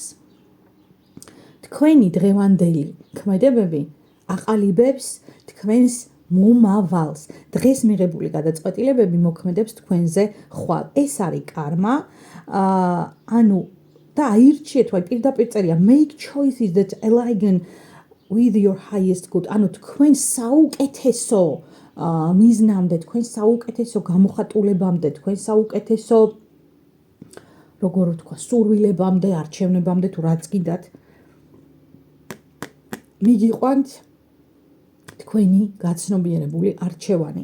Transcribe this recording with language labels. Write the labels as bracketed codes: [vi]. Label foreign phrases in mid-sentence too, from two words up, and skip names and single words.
[ka] თქვენი დღევანდელი ქმედებები აყალიბებს თქვენს მომავალს. დღეს მიღებული გადაწყვეტილებები მოქმედებს თქვენზე ხვალ. ეს არის კარმა. ანუ და აირჩიეთ, ვაი პირდაპირ წერია [en] make choices that align with your highest good. [ka] ანუ თქვენ საუკეთესო მიზნამდე, თქვენ საუკეთესო გამოხატულებამდე, თქვენ საუკეთესო როგორ ვთქვა, სურვილებამდე, არჩევნებამდე თუ რაც გინდათ მიგიყვანთ თქვენი გაცნობიერებული არჩევანი.